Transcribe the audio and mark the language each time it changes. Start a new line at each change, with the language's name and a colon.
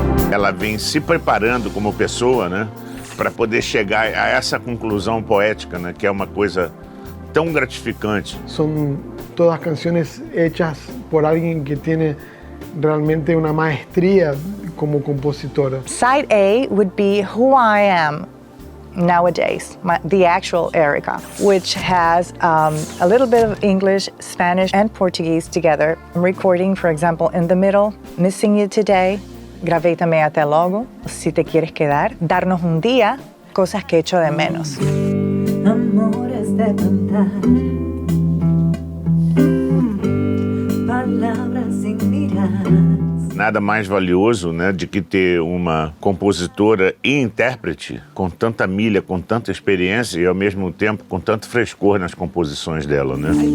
Portuguese: Ela vem se preparando como pessoa, né, para poder chegar a essa conclusão poética, né, que é uma coisa tão gratificante.
Spanish: Son todas canciones hechas por alguien que tiene realmente una maestría como compositora.
English: Side A would be Who I Am Nowadays, the actual Erika, which has a little bit of English, Spanish, and Portuguese together. I'm recording, for example, in the middle, Missing You Today.
Portuguese: Gravei também Até Logo, Si Te Quieres Quedar, Darnos un Día, Cosas que Echo de Menos.
Spanish: Amores de cantar, palabras sin mirar.
Portuguese: Nada mais valioso, né, de que ter uma compositora e intérprete com tanta milha, com tanta experiência e ao mesmo tempo com tanto frescor nas composições dela, né?